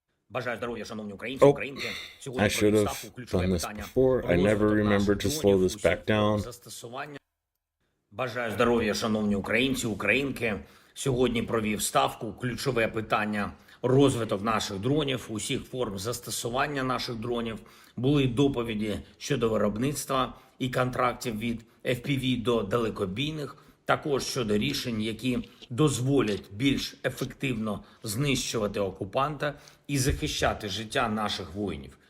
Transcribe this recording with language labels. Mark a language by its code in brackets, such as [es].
[uk] Бажаю здоров'я, шановні українці, українки. [en] I should have done this before. I never remembered to slow this back down. [uk] Бажаю здоров'я, шановні українці, українки. Сьогодні провів ставку ключове питання розвиток наших дронів, усіх форм застосування наших дронів. Були доповіді щодо виробництва і контрактів від FPV до далекобійних, також щодо рішень, які дозволять більш ефективно знищувати окупанта і захищати життя наших воїнів.